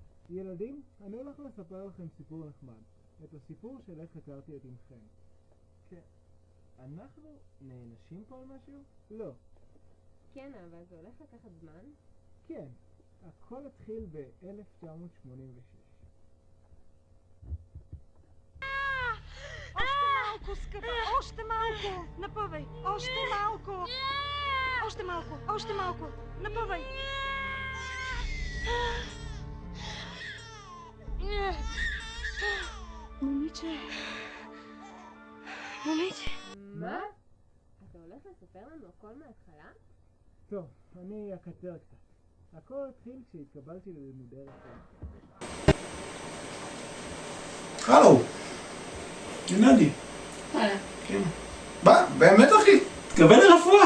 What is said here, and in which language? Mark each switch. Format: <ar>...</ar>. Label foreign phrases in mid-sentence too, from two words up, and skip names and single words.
<he>ילדים, אני הולך לספר לכם סיפור נחמד. את הסיפור של איך הכרתי את אמכם. כן. אנחנו נענשים פה על משהו? לא. כן, אבל זה הולך לקחת זמן? כן. הכל התחיל ב-1986.</he> <bg>Още малко, скъпа! Още малко! Напъвай! Още малко! Още малко! Още малко! Напъвай! Момиче! Момиче!</bg> <he>מה? אתה הולך לספר לנו הכל מההתחלה? טוב, אני אקצר קצת. הכל התחיל כשהתקבלתי ללימודי רפואה. הלו, גנדי. כן. מה? באמת אחי? תקבל לרפואה.</he>